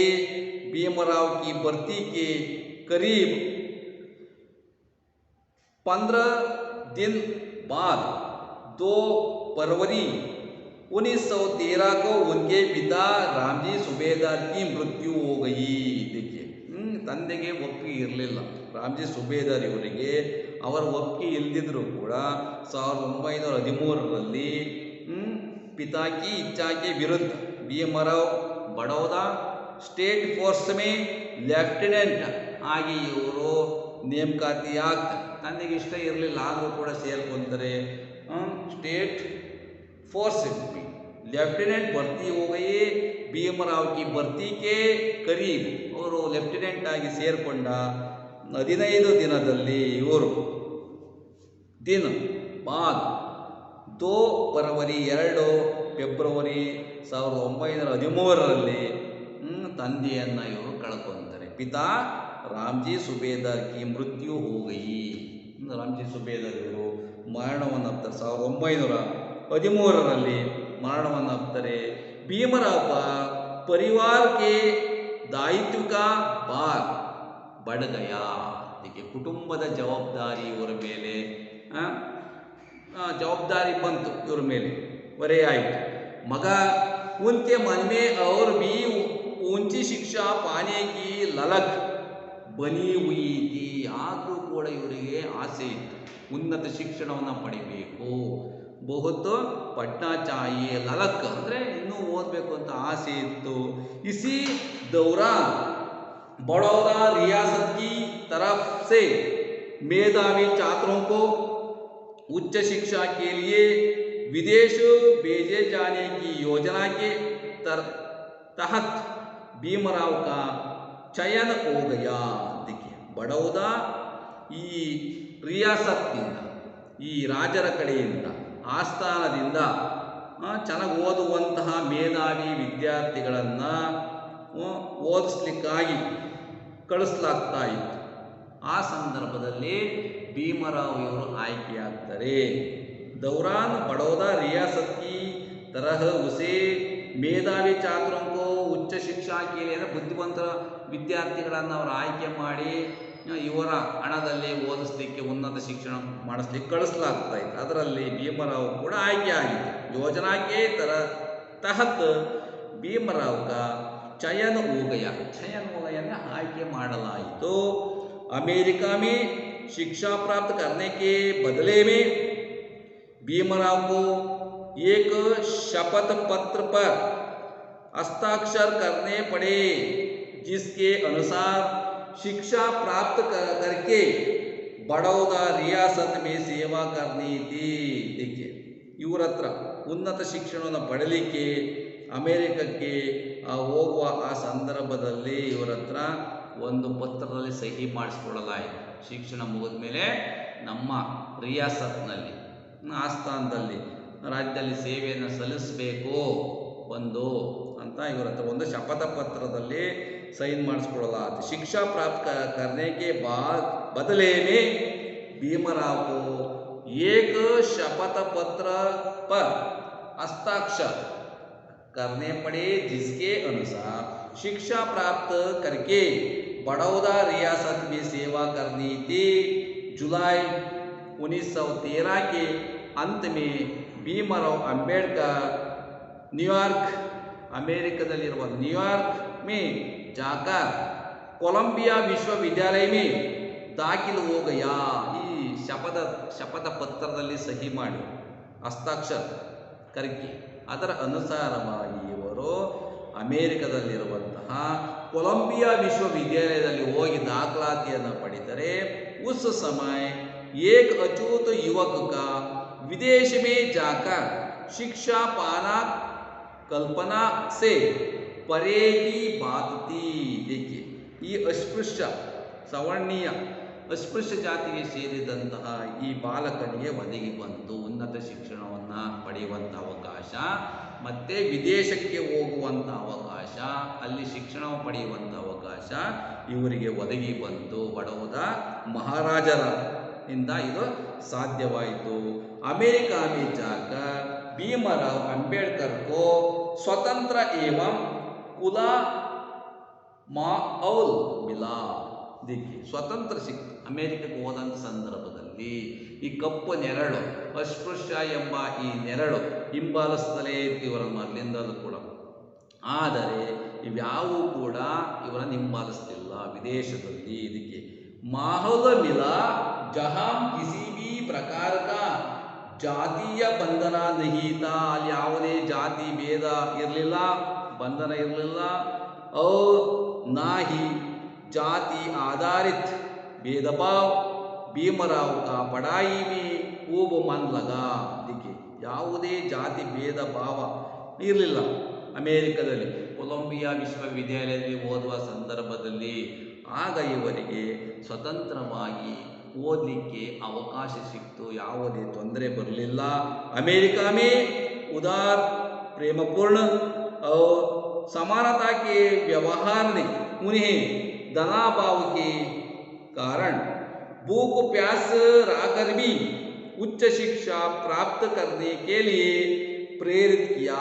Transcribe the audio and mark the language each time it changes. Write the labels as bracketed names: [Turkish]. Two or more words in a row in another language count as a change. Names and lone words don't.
[Hindi] भीमराव की भर्ती के करीब 15 दिन बाद 2 फरवरी 1913 को उनके पिता रामजी सुबेदार की मृत्यु हो गई. देखिए, [Kannada] ತಂದೆಗೆ ಒಪ್ಪಿಗೆ ಇರಲಿಲ್ಲ. ರಾಮ್ಜಿ ಸುಬೇದಾರ್ ಇವರಿಗೆ ಅವರ ಒಪ್ಪಿಗೆ ಇಲ್ಲದಿದ್ದರೂ ಕೂಡ 1913ರಲ್ಲಿ [Hindi] पिता की इच्छा के विरुद्ध भीमराव बड़ौदा स्टेट फोर्स में [Kannada] ಲೆಫ್ಟಿನೆಂಟ್ ಆಗಿ ಇವರು ನೇಮಕಾತಿ ಆಗ್ತಾರೆ. ತಂದೆಗೆ ಇಷ್ಟ ಇರಲಿಲ್ಲ, ಆದರೂ ಕೂಡ ಸೇರ್ಕೊಂತಾರೆ. [Hindi] ಸ್ಟೇಟ್ फोर्स में लेफ्टिनेंट भर्ती हो गई. भीमराव की भर्ती के करीब [Kannada] ಅವರು ಲೆಫ್ಟಿನೆಂಟ್ ಆಗಿ ಸೇರ್ಕೊಂಡ 15 ದಿನದಲ್ಲಿ ಇವರು [Hindi] दिन बाद [Kannada] 2 ಫರವರಿ 2 ಫೆಬ್ರವರಿ 1913ರಲ್ಲಿ ತಂದೆಯನ್ನು ಇವರು ಕಳ್ಕೊಂತಾರೆ. [Hindi] पिता रामजी सुबेदार की मृत्यु हो गई. [Kannada] ರಾಮ್ಜಿ ಸುಬೇದಾರ್ ಇವರು ಮರಣವನ್ನಪ್ತಾರೆ. 1913ರಲ್ಲಿ ಮರಣವನ್ನಪ್ತಾರೆ. [Hindi] भीमराव परिवार के दायित्व का भार बढ़ गया. देखिए, [Kannada] ಕುಟುಂಬದ ಜವಾಬ್ದಾರಿ ಇವರ ಮೇಲೆ जवाबदारी ಬಂತು, ಇವರ ಮೇಲೆ ಹೊರೆ ಆಯಿತು. [Hindi] मगर उनके मन में और भी ऊंची शिक्षा पाने की ललक बनी हुई थी. [Kannada] ಆದರೂ ಕೂಡ ಇವರಿಗೆ ಆಸೆ ಇತ್ತು, ಉನ್ನತ ಶಿಕ್ಷಣವನ್ನು ಪಡಿಬೇಕು. [Hindi] बहुत पढ़ना चाहिए, [Kannada] ಲಲಕ್ ಅಂದರೆ ಇನ್ನೂ ಓದಬೇಕು ಅಂತ ಆಸೆ ಇತ್ತು. [Hindi] इसी दौरान बड़ौदा रियासत की तरफ से मेधावी छात्रों को उच्च शिक्षा के लिए विदेश भेजे जाने की योजना के तहत भीमराव का चयन हो गया. [Kannada] देखिए, बड़ौदा ಈ ರಿಯಾಸತ್ನಿಂದ, ಈ ರಾಜರ ಕಡೆಯಿಂದ, ಆಸ್ಥಾನದಿಂದ ಚೆನ್ನಾಗಿ ಓದುವಂತಹ ಮೇಧಾವಿ ವಿದ್ಯಾರ್ಥಿಗಳನ್ನು ಓದಿಸ್ಲಿಕ್ಕಾಗಿ ಕಳಿಸ್ಲಾಗ್ತಾ ಇತ್ತು. ಆ ಸಂದರ್ಭದಲ್ಲಿ ಭೀಮರಾವ್ ಇವರು ಆಯ್ಕೆಯಾಗ್ತಾರೆ. [Hindi] दौरान बड़ौदा रियासत की तरह उसे मेधावी छात्रों को उच्च शिक्षा [Kannada] ಕೇಳಿದರೆ ಬುದ್ಧಿವಂತ ವಿದ್ಯಾರ್ಥಿಗಳನ್ನು ಅವರು ಆಯ್ಕೆ ಮಾಡಿ ಇವರ ಹಣದಲ್ಲಿ ಓದಿಸ್ಲಿಕ್ಕೆ, ಉನ್ನತ ಶಿಕ್ಷಣ ಮಾಡಿಸ್ಲಿಕ್ಕೆ ಕಳಿಸ್ಲಾಗ್ತಾ ಇತ್ತು. ಅದರಲ್ಲಿ ಭೀಮರಾವ್ ಕೂಡ ಆಯ್ಕೆ ಆಗಿತ್ತು. [Hindi] योजना के तहत भीमराव का चयन हो गया. चयन हो गया [Kannada] ಅಂದರೆ ಆಯ್ಕೆ ಮಾಡಲಾಯಿತು. [Hindi] अमेरिका में शिक्षा प्राप्त करने के बदले में भीमराव को एक शपथ पत्र पर हस्ताक्षर करने पड़े, जिसके अनुसार शिक्षा प्राप्त करके बड़ौदा रियासत में सेवा करनी थी. देखिए, [Kannada] ಇವರ ಹತ್ರ ಉನ್ನತ ಶಿಕ್ಷಣವನ್ನು ಪಡಲಿಕ್ಕೆ ಅಮೇರಿಕಕ್ಕೆ ಹೋಗುವ ಆ ಸಂದರ್ಭದಲ್ಲಿ ಇವರ ಹತ್ರ ಒಂದು ಪತ್ರದಲ್ಲಿ ಸಹಿ ಮಾಡಿಸ್ಕೊಳ್ಳಲಾಯಿತು. ಶಿಕ್ಷಣ ಮುಗಿದ ಮೇಲೆ ನಮ್ಮ ರಿಯಾಸತ್ನಲ್ಲಿ, ಆಸ್ಥಾನದಲ್ಲಿ, ರಾಜ್ಯದಲ್ಲಿ ಸೇವೆಯನ್ನು ಸಲ್ಲಿಸಬೇಕು ಒಂದು ಅಂತ ಇವರ ಹತ್ರ ಒಂದು ಶಪಥ ಪತ್ರದಲ್ಲಿ ಸೈನ್ ಮಾಡಿಸ್ಕೊಳ್ಳಲಾಯಿತು. [Hindi] शिक्षा प्राप्त करने के बाद बदले में भीमराव को एक शपथ पत्र पर हस्ताक्षर करने पड़े, जिसके अनुसार शिक्षा प्राप्त करके बड़ौदा रियासत में सेवा करनी थी. जुलाई 1913 के अंत में भीमराव अंबेडकर न्यूयॉर्क, अमेरिकादಲ್ಲಿರುವ न्यूयॉर्क में जाकर कोलंबिया विश्वविद्यालय में दाखिल हो गया. [Kannada] ಈ ಶಪಥ ಪತ್ರದಲ್ಲಿ ಸಹಿ ಮಾಡಿ [Hindi] हस्ताक्षर करके [Kannada] ಅದರ ಅನುಸಾರವಾಗಿ ಇವರು ಅಮೇರಿಕದಲ್ಲಿರುವಂತಹ ಕೊಲಂಬಿಯಾ ವಿಶ್ವವಿದ್ಯಾಲಯದಲ್ಲಿ ಹೋಗಿ ದಾಖಲಾತಿಯನ್ನು ಪಡೆದರೆ, [Hindi] उस समय एक अछूत युवक का विदेश में जाकर शिक्षा पाना कल्पना से परे की बात थी। [Kannada] देखिए ಈ ಅಸ್ಪೃಶ್ಯ ಸವರ್ಣೀಯ ಅಸ್ಪೃಶ್ಯ ಜಾತಿಗೆ ಸೇರಿದಂತಹ ಈ ಬಾಲಕನಿಗೆ ಒದಗಿ ಬಂತು ಉನ್ನತ ಶಿಕ್ಷಣವನ್ನು ಪಡೆಯುವಂಥ ಅವಕಾಶ, ಮತ್ತು ವಿದೇಶಕ್ಕೆ ಹೋಗುವಂಥ ಅವಕಾಶ, ಅಲ್ಲಿ ಶಿಕ್ಷಣ ಪಡೆಯುವಂಥ ಅವಕಾಶ ಇವರಿಗೆ ಒದಗಿ ಬಂತು. ಬಡವದ ಮಹಾರಾಜರ ಇಂದ ಇದು ಸಾಧ್ಯವಾಯಿತು. [Hindi] अमेरिका में जाकर भीमराव अंबेडकर को स्वतंत्र एवं खुला माहौल मिला. [Kannada] देखिए ಸ್ವತಂತ್ರ ಅಮೆರಿಕಕ್ಕೆ ಹೋದಂಥ ಸಂದರ್ಭದಲ್ಲಿ ಈ ಕಪ್ಪು ನೆರಳು ಅಸ್ಪೃಶ್ಯ ಎಂಬ ಈ ನೆರಳು ಹಿಂಬಾಲಿಸ್ತಲೇ ಇವರನ್ನು ಅಲ್ಲಿಂದಲೂ ಕೂಡ. ಆದರೆ ಇವ್ಯಾವೂ ಕೂಡ ಇವರನ್ನು ಹಿಂಬಾಲಿಸ್ತಿಲ್ಲ ವಿದೇಶದಲ್ಲಿ. [Hindi] ಇದಕ್ಕೆ माहौल मिला जहां किसी भी प्रकार का जातीय बंधन नहीं था. [Kannada] ಅಲ್ಲಿ ಯಾವುದೇ ಜಾತಿ ಭೇದ ಇರಲಿಲ್ಲ, ಬಂಧನ ಇರಲಿಲ್ಲ. [Hindi] और ना ही जाति आधारित भेदभाव. भीमराव का पढ़ाई में खूब मन लगा. [Kannada] देखिए ಯಾವುದೇ ಜಾತಿ ಭೇದ ಭಾವ ಇರಲಿಲ್ಲ ಅಮೇರಿಕದಲ್ಲಿ. ಕೊಲಂಬಿಯಾ ವಿಶ್ವವಿದ್ಯಾಲಯದಲ್ಲಿ ಓದುವ ಸಂದರ್ಭದಲ್ಲಿ ಆಗ ಇವರಿಗೆ ಸ್ವತಂತ್ರವಾಗಿ ಓದಲಿಕ್ಕೆ ಅವಕಾಶ ಸಿಕ್ತು, ಯಾವುದೇ ತೊಂದರೆ ಬರಲಿಲ್ಲ. [Hindi] अमेरिका में उदार प्रेमपूर्ण और समानता के व्यवहार ने उन्हें धनाभाव के कारण भूख प्यास रहकर भी उच्च शिक्षा प्राप्त करने के लिए प्रेरित किया.